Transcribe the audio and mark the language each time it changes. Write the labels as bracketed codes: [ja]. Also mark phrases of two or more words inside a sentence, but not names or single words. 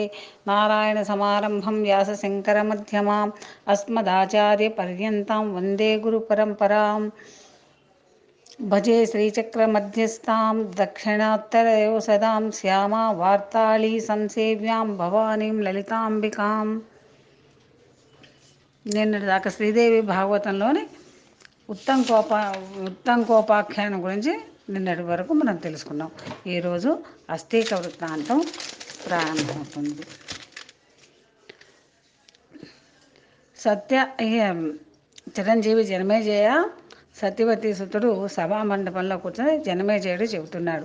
[sa] नारायणसमारम्भं व्यासशङ्करमध्यमाम् अस्मदाचार्यपर्यन्तां वन्दे गुरुपरम्पराम्। भजे श्रीचक्रमध्यस्थां दक्षिणोत्तरयो सदां श्यामा वार्ताली संसेव्यां भवानीं లలితాంబికాం. [te] నిన్నటిదాకా శ్రీదేవి భాగవతంలోని ఉత్తంకోపాఖ్యానం గురించి నిన్నటి వరకు మనం తెలుసుకున్నాం. ఈరోజు అస్థిక వృత్తాంతం ప్రారంభమవుతుంది. చిరంజీవి జనమేజయ సత్యవతి సుతుడు సభామండపంలో కూర్చొని జనమేజయుడు చెబుతున్నాడు.